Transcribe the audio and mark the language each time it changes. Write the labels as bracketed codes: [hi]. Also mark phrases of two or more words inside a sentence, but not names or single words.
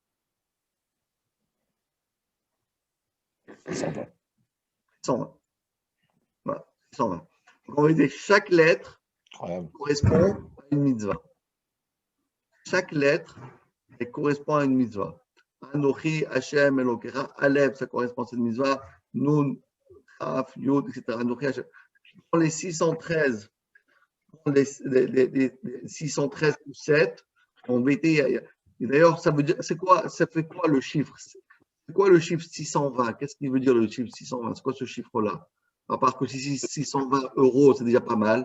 [fr] 620. 620. Voilà, 620. Donc, on va dire chaque lettre Incroyable. correspond à une mitzvah. Chaque lettre elle correspond à une mitzvah. [he] אנכי, השם, אלוקיך, אלף, [fr] ça correspond à cette mitzvah. [he] נון, כף, יוד, etc. אנכי, השם. [fr] Pour les 613, pour les 613 plus 7, en vérité, d'ailleurs, ça veut dire, ça fait quoi le chiffre? C'est quoi le chiffre 620? Qu'est-ce qu'il veut dire le chiffre 620? C'est quoi ce chiffre-là? À part que 620 euros, c'est déjà pas mal.